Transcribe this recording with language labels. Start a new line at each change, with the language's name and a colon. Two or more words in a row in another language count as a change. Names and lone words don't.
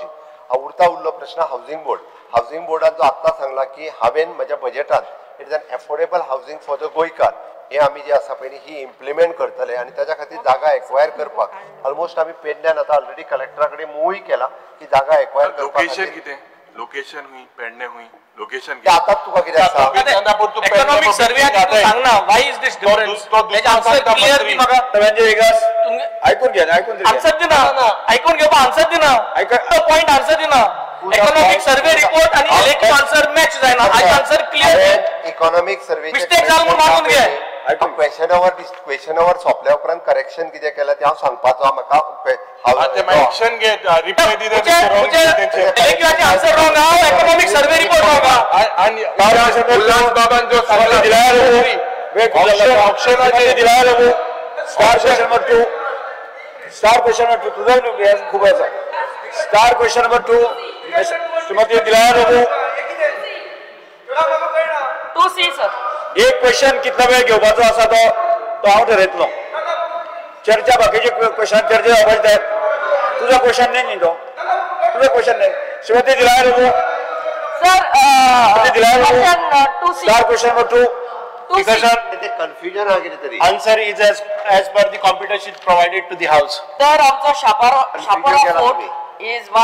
Konkani: उरता उरलो प्रश्न हावसिंग बोर्ड. हावसिंग बोर्डान जो आत्ता सांगला की हांवें म्हज्या बजेटान
English: it is an affordable housing for the Goykar
Konkani: हे आमी जे आसा पळय ही इम्प्लिमेंट करतले आनी त्याच्या खातीर जागा एक्वायर करपाक ऑलमोस्ट आमी पेडण्यान आता ऑलरेडी कलेक्टरा कडेन मूवूय केला की जागा एक्वायर करपाक. लोकेशन कितें लोकेशन हुई पेडणे हुई लोकेशन आता तुका कितें आसा
English: economic survey
Konkani: सांग ना
English: why is this difference
Konkani: त्याचे
English: answer clear दी म्हाका
Konkani: म्हणजे वेगळाच ऐकून घे आन्सर दे ना ऐकून घेवपा आन्सर दे ना तो पॉइंट आन्सर दे ना.
English: economic survey report आणि elective answer match
Konkani: जायना हाचे
English: answer clear economic survey
Konkani: मिस्टेक जाल म्हणून मागून घे.
English: question over
Konkani: सोंपल्या उपरांत करेक्शन कितें केलें तें हांव सांगपाचो म्हाका एक्शन घे रिप्लाय दिले
English: electiveचे answer wrong हां economic survey report wrong
Konkani: आणि उल्हास बाबान जो सवाल दिला ऑप्शन दिला
English: star question number 2 star question number 2
Marathi: तुझा खूप आहे.
English: star question number 2 श्रीमती दिलावर बाबू 2C सर.
Konkani: एक क्वेश्चन कितला वेळ घेवपाचो आसा तो हांव ठरयतलो. चर्चा बाकीचे क्वेश्चन चर्चा जावपाचे जाय.
Marathi: तुझा क्वेश्चन नाही तो तुझा क्वेश्चन नाही.
Konkani: श्रीमती दिलावर बाबू सर दिलावर 2C.
English: star question number 2
Konkani: कन्फ्युजन हा कितें तरी
English: answer is as per the computer sheet provided to the house.
Konkani: तर आमचा शापारा
English: fort is one